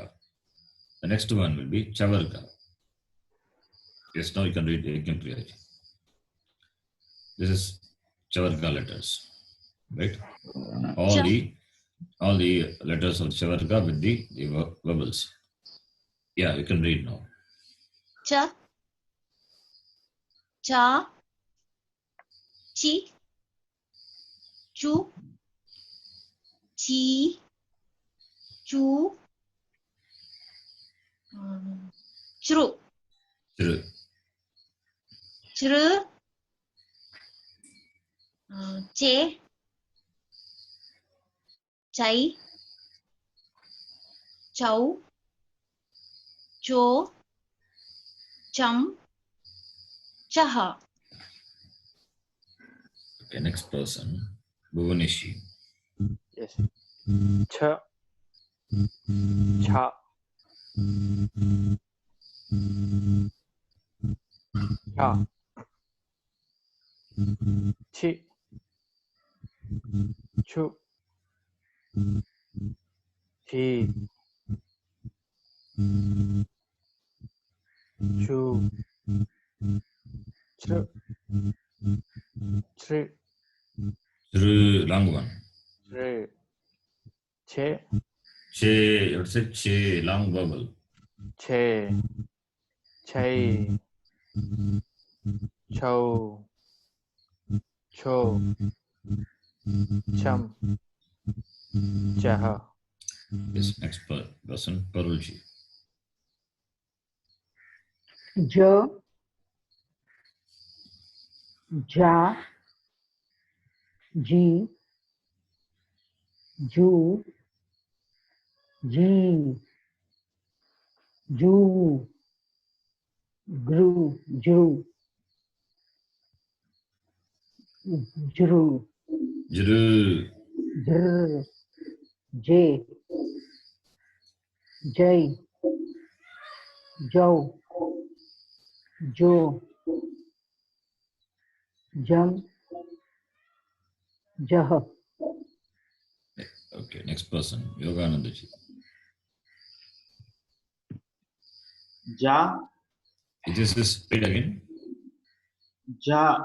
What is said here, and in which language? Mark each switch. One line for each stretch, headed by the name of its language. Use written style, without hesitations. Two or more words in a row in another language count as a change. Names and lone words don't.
English: The next one will be Chavarga. Yes, now you can read Ekimpriya. This is Chavarga letters, right? All the letters of Chavarga with the vowels. Yeah, you can read now.
Sanskrit: Cha. Cha. Chi. Chu. Chi. Chu. Chru. Chru. Chru. Che. Chai. Chow. Cho. Chum. Chaha.
English: Okay, next person. Bhuvaneshi. Yes.
Sanskrit: Cha. Cha. Cha. Chi. Chu. Chi. Chu. Chru. Chri.
English: Chru, long one.
Sanskrit: Re. Che. Che,
English: you have to say che, long vowel.
Sanskrit: Che. Chai. Cho. Cho. Cham. Chaha.
English: Yes, next person, Parulji.
Sanskrit: J, Ja, Ji, Ju, Ji, Ju, Gru, Ju, Jru, Jru, Jr, J, Jai, Jo, Jo, Jam, Jah,
English: okay, next person, Yoganandaji.
Sanskrit: Ja,
English: It is this, read again.
Sanskrit: Ja,